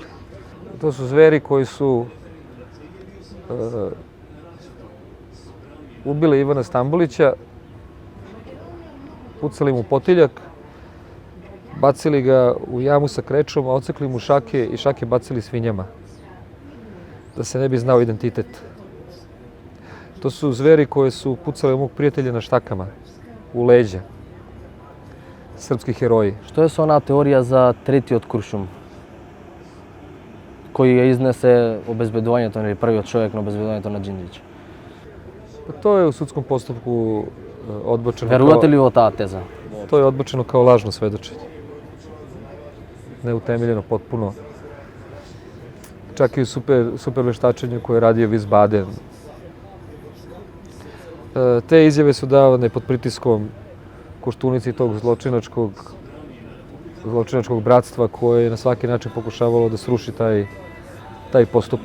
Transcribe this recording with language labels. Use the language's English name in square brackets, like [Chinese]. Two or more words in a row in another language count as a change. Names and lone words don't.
[Serbian] To su zveri koji su ubili Ivana Stambolića, pucali mu potiljak, bacili ga u jamu sa krečom, a odsekli mu šake i šake bacili svinjama, da se ne bi znao identitet. To su zveri koje su pucali mog prijatelja na štakama, u leđa. Srpski heroji. [Macedonian] Што е со онаа теорија за третиот куршум, кој ја изнесе обезбедувањето или првиот човек на обезбедувањето на Џинџиќ? [Serbian] Pa to je u sudskom postupku odbačeno. [Macedonian] Верувате ли во таа теза? [Serbian] To je odbačeno kao lažno svedočenje. Neutemeljeno potpuno. Čak i u super veštačenju koje je radio Wiesbaden. Te izjave su davane pod pritiskom Koštunici tog zločinačkog bratstva koje je na svaki način pokušavalo da sruši taj postupak.